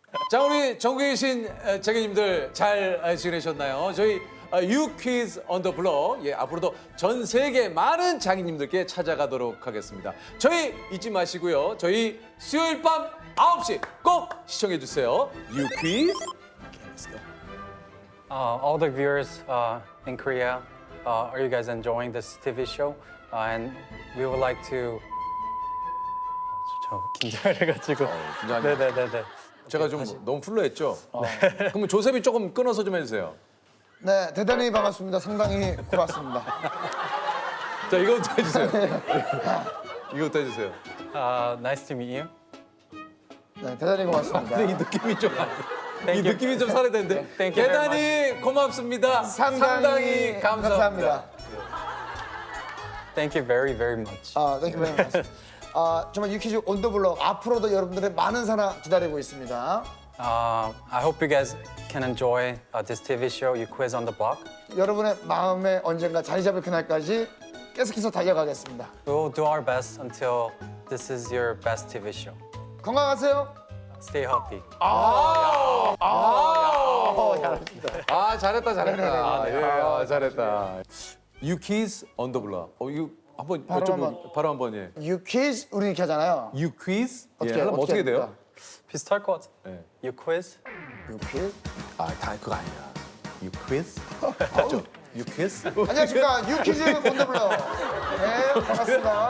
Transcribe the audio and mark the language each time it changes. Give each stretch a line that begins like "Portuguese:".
Korean: 자 우리 전국에 계신 자기님들 잘 지내셨나요? 저희 유퀴즈 on the block 앞으로도 전 세계 많은 장인님들께 찾아가도록 하겠습니다. 저희 잊지 마시고요. 저희 수요일 밤 9시 꼭 시청해 주세요. 유퀴즈.
English: All the viewers in Korea, are you guys enjoying this TV show? And we would like to.
Korean: 저 긴장을 해가지고. 긴장하네. 네네네네. 제가 좀 너무 풀러했죠? 그럼 조셉이 조금 끊어서 좀 해주세요. 네 대단히 반갑습니다. 상당히 고맙습니다. 자 이거부터 해주세요. 이거부터 해주세요.
English: Nice to meet you.
Korean: 네 대단히 고맙습니다. 근데 이 느낌이 좀
English: Thank you.
Korean: 느낌이 좀 살아야 되는데
English: Thank you very
Korean: 대단히 고맙습니다. 상당히 감사합니다.
English: Thank you very, very much. Thank you very much.
Korean: 정말 유퀴즈 온 더 블록 앞으로도 여러분들의 많은 사랑 기다리고 있습니다.
English: I hope you guys can enjoy this TV show, You Quiz on the Block.
Korean: 여러분의 마음에 언젠가 자리 잡을 그날까지 계속해서 달려가겠습니다.
English: We will do our best until this is your best TV show.
Korean: 건강하세요.
English: Stay healthy.
Korean: 잘했다 잘했다. 네네네네. 예, 잘했다. 유퀴즈 on the block. 이거 한번 바로 여쭤보 바로 한번 예. 유퀴즈 우리 이렇게 하잖아요. 유퀴즈? 어떻게 하려면 어떻게 돼요? 합니까? 비슷할 것 같아. 예.
English: You Quiz?
Korean: 유퀴즈. 다 그거 아니야. 유퀴즈? 맞죠? 유퀴즈? 안녕하십니까 유퀴즈 온 더 블록. 네 반갑습니다.